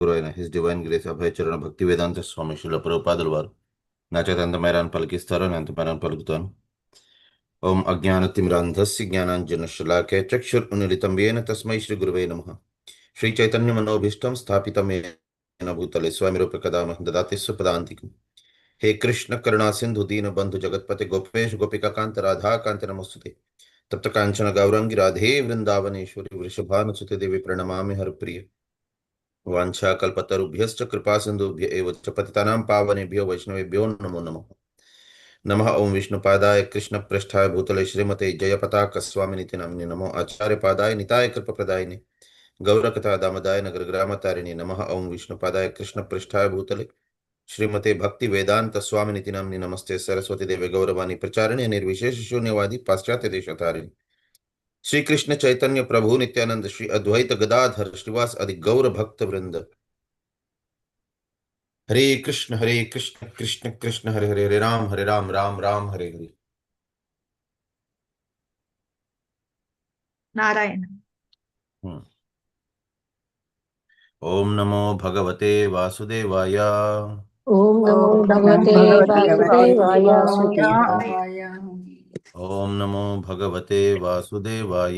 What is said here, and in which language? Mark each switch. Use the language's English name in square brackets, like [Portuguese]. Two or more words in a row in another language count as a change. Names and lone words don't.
[Telugu] గురు అయిన [English] his divine grace [Telugu] అభయచరణ భక్తి వేదాంత స్వామి శిల ప్రభుపాదుల వారు నా చేత ఎంత మేరాన్ని పలికిస్తారో నేను అంత మేరాన్ని పలుకుతాను. [Sanskrit] ఓం అజ్ఞానతిమిరాంధస్య జ్ఞానాంజనశలాకయ చక్షురున్మిళితం యేన తస్మై శ్రీ గురువే నమః. శ్రీ చైతన్య మనోభీష్టం స్థాపితం येन భూతలే స్వామి రూపకదా దదాతి స్వపదాంతికం. హే కృష్ణ కరుణా సింధు దీన బంధు జగత్పతి గోపేష్ గోపికాంత రాధా కాంతి నమస్తుతే. తప్త కాంచన గౌరంగి రాధే వృందావనేశ్వరి వృషభానుసుతే దేవి ప్రణమామి హరిప్రియ. वाञ्छाकल्पतरुभ्यश्च कृपासिन्धुभ्य एव च पतितानां पावनेभ्यो वैष्णवेभ्यो नमो नमः. नमः ओं विष्णुपादाय कृष्णप्रेष्ठाय भूतले श्रीमते जयपताकस्वामिनिति नाम्ने नमो आचार्यपादाय निताय कृपप्रदायिने गौरकथा दामदाय नगरग्रामतारिणे नमः ओं विष्णुपादाय कृष्णप्रेष्ठाय भूतले श्रीमते भक्ति वेदांत स्वामिनिति नाम्ने नमस्ते सरस्वती देवे गौरवाणी प्रचारिणे निर्विशेष शून्यवादी पाश्चात्य देशतारिणे श्री कृष्ण चैतन्य प्रभु नित्यानंद श्री अद्वैत गदाधर श्रीवास आदि गौर भक्त वृंद. हरे कृष्ण कृष्ण कृष्ण हरे हरे हरे राम राम राम हरे हरे. नारायण. ओम नमो भगवते वासुदेवाय. ओम नमो भगवते वासुदेवाय. ओम नमो भगवते वासुदेवाय.